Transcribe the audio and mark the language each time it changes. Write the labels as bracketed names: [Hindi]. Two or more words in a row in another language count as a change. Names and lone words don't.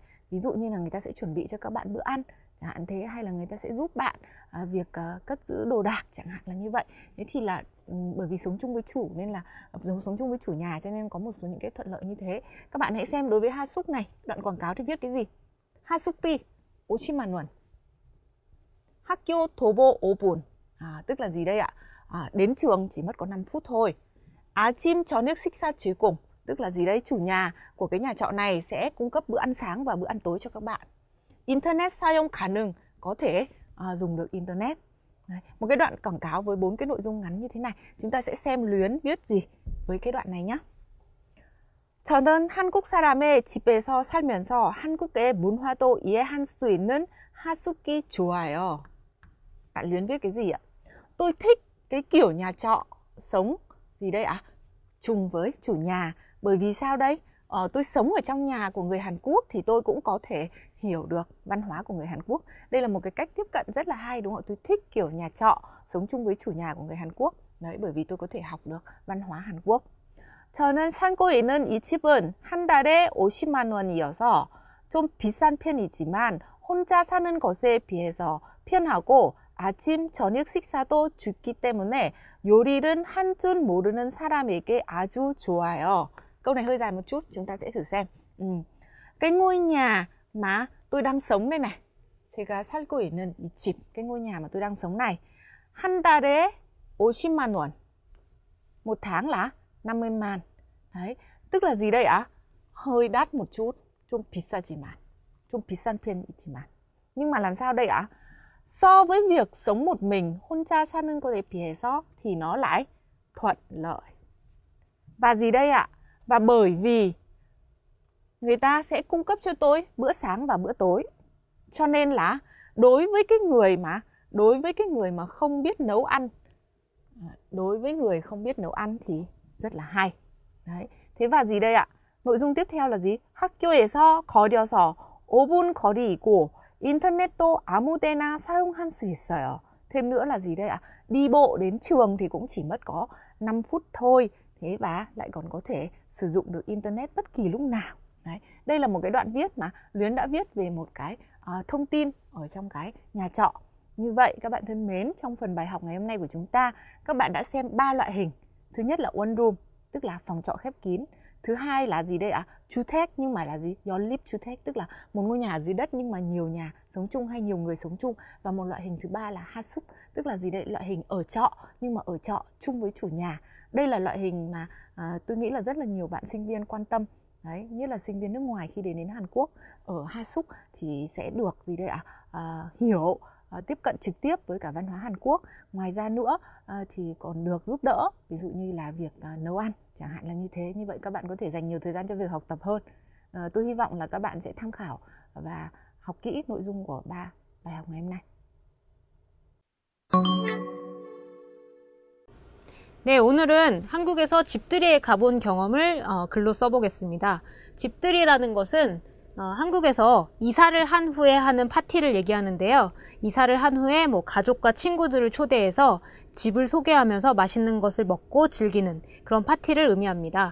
[Vietnamese] Ví dụ như là người ta sẽ chuẩn bị cho các bạn bữa ăn chẳng hạn thế, hay là người ta sẽ giúp bạn việc cất giữ đồ đạc chẳng hạn là như vậy. Thế thì là bởi vì sống chung với chủ nên là sống chung với chủ nhà cho nên có một số những cái thuận lợi như thế. Các bạn hãy xem đối với hasuk này, đoạn quảng cáo thì viết cái gì? [Korean] Hasuk비 50만 원. 학교 도보 5분. [Vietnamese] Tức là gì đây ạ? Đến trường chỉ mất có 5 phút thôi. [Korean] 아침 저녁 식사 제공. [Vietnamese] Tức là gì đấy? Chủ nhà của cái nhà trọ này sẽ cung cấp bữa ăn sáng và bữa ăn tối cho các bạn. [Korean] Internet 사용 가능, [Vietnamese] có thể dùng được Internet. Đấy, một cái đoạn quảng cáo với 4 cái nội dung ngắn như thế này. Chúng ta sẽ xem Luyến viết gì với cái đoạn này nhé. [Korean] 저는 한국 사람의 집에서 살면서 한국의 문화도 이해할 수 있는 하숙이 좋아요. [Vietnamese] Bạn Luyến viết cái gì ạ? Tôi thích cái kiểu nhà trọ sống gì đây ạ? Chung với chủ nhà. Bởi vì sao đây? Tôi sống ở trong nhà của người Hàn Quốc thì tôi cũng có thể hiểu được văn hóa của người Hàn Quốc. Đây là một cái cách tiếp cận rất là hay đúng không? Tôi thích kiểu nhà trọ sống chung với chủ nhà của người Hàn Quốc. Đấy, bởi vì tôi có thể học được văn hóa Hàn Quốc. [Korean] 저는 살고 있는 이 집은 한 달에 50만 원이어서 좀 비싼 편이지만 혼자 사는 것에 비해서 편하고 아침, 저녁 식사도 주기 때문에 요리는 한 줄 모르는 사람에게 아주 좋아요. [Vietnamese] Câu này hơi dài một chút, chúng ta sẽ thử xem. Cái ngôi nhà mà tôi đang sống đây này, [Korean] 제가 살고 있는 이 집, [Vietnamese] cái ngôi nhà mà tôi đang sống này, [Korean] 한 달에 50만 원. [Vietnamese] Một tháng là 50 man. Đấy, tức là gì đây ạ? Hơi đắt một chút, [Korean] 좀 비싸지만. 좀 비싼 편이지만. [Vietnamese] Nhưng mà làm sao đây ạ? So với việc sống một mình, [Korean] 혼자 사는 것에 비해서 [Vietnamese] thì nó lại thuận lợi. Và gì đây ạ? Và bởi vì người ta sẽ cung cấp cho tôi bữa sáng và bữa tối. Cho nên là đối với cái người mà không biết nấu ăn, đối với người không biết nấu ăn thì rất là hay. Đấy. Thế và gì đây ạ? Nội dung tiếp theo là gì? [Korean] 학교에서 거리여서 5분 거리이고 인터넷도 아무 데나 사용할 수 있어요. [Vietnamese] Thêm nữa là gì đây ạ? Đi bộ đến trường thì cũng chỉ mất có 5 phút thôi. Thế và lại còn có thể sử dụng được Internet bất kỳ lúc nào. Đấy. Đây là một cái đoạn viết mà Luyến đã viết về một cái thông tin ở trong cái nhà trọ. Như vậy các bạn thân mến, trong phần bài học ngày hôm nay của chúng ta, các bạn đã xem 3 loại hình. Thứ nhất là [English] one room, [Vietnamese] tức là phòng trọ khép kín. Thứ hai là gì đây ạ? 주택, nhưng mà là gì? 연립주택, tức là một ngôi nhà dưới đất nhưng mà nhiều nhà sống chung hay nhiều người sống chung. Và một loại hình thứ ba là hasuk, tức là gì đây? Loại hình ở trọ nhưng mà ở trọ chung với chủ nhà. Đây là loại hình mà tôi nghĩ là rất là nhiều bạn sinh viên quan tâm. Đấy, nhất là sinh viên nước ngoài khi đến Hàn Quốc. Ở hasuk thì sẽ được gì đây ạ? Hiểu, tiếp cận trực tiếp với cả văn hóa Hàn Quốc. Ngoài ra nữa thì còn được giúp đỡ, ví dụ như là việc nấu ăn, chẳng hạn là như thế. Như vậy các bạn có thể dành nhiều thời gian cho việc học tập hơn. Tôi hy vọng là các bạn sẽ tham khảo và học kỹ nội dung của 3 bài học ngày hôm nay. [Korean] 네, 오늘은 한국에서 집들이에 가본 경험을 글로 써보겠습니다. 집들이라는 것은 한국에서 이사를 한 후에 하는 파티를 얘기하는데요. 이사를 한 후에 뭐 가족과 친구들을 초대해서 집을 소개하면서 맛있는 것을 먹고 즐기는 그런 파티를 의미합니다.